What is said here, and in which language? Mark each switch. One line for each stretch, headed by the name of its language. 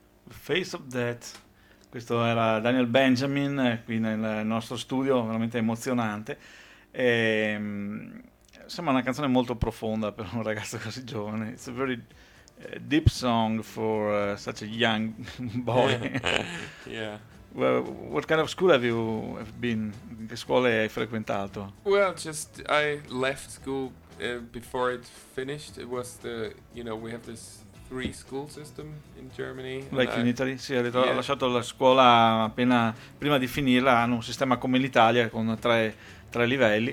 Italian: Face of Death, questo era Daniel Benjamin qui nel nostro studio, veramente emozionante. E, sembra una canzone molto profonda per un ragazzo così giovane.
English: It's a very deep song for such a young boy. Yeah. Well, what kind of school have you have been?
Italian: Che scuole hai frequentato?
English: Well, just I left school before it finished. It was the, you know, we have this three school system in Germany. Like in Italy,
Italian: sì, ha detto, yeah. Ho lasciato la scuola appena prima di finirla, hanno un sistema come l'Italia con tre livelli.